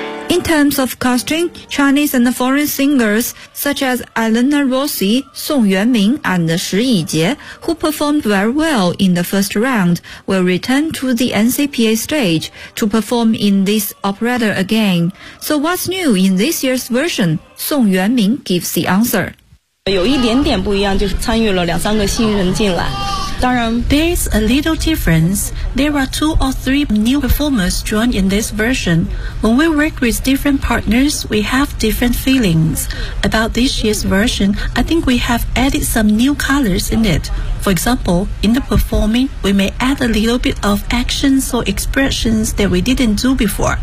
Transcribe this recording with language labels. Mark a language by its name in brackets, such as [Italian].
[English] In terms of casting, Chinese and foreign singers such as Elena Rossi, Song Yuanming, and Shi Yijie, who performed very well in the first round, will return to the NCPA stage to perform in this operetta again. So what's new in this year's version? Song Yuanming gives the answer. [Chinese] 有一点点不一样，就是参与了两三个新人进来。 [English] There's a little difference. There are two or three new performers joined in this version. When we work with different partners, we have different feelings. About this year's version, I think we have added some new colors in it. For example, in the performing, we may add a little bit of actions or expressions that we didn't do before.